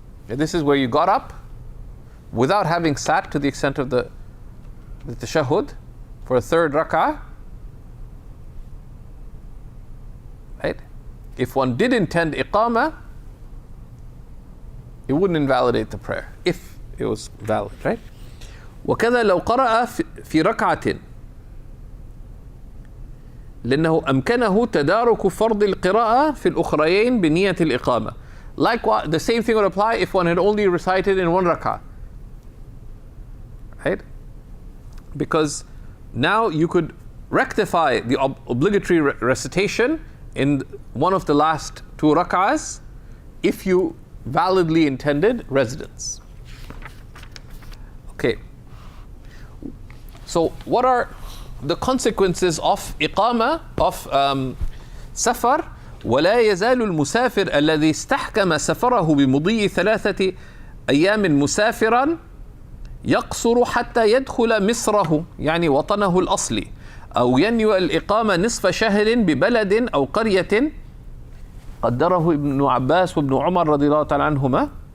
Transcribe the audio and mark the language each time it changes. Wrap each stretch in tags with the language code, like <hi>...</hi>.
<en>This is where you got up without having sat to the extent of the tashahhud for a 3rd rak'ah. Right? If one did intend iqamah, it wouldn't invalidate the prayer if it was valid, right?</en> <ar>وكذا لو قرأ في ركعة لأنه أمكنه تدارك فرض القراءة في الأخريين بنية الإقامة.</ar> <en>Likewise, the same thing would apply if one had only recited in 1 rak'ah, right? Because now you could rectify the obligatory recitation in one of the last 2 rak'ahs if you validly intended residence. Okay. So what are the consequences of iqama, of safar?</en> <ar>ولا يزال المسافر الذي استحكم سفره بمضي 3 أيام مسافرا يقصر حتى يدخل مصره يعني وطنه الأصلي أو ينوي الإقامة نصف شهر ببلد أو قرية قدره ابن عباس وابن عمر رضي الله تعالى عنهما.</ar>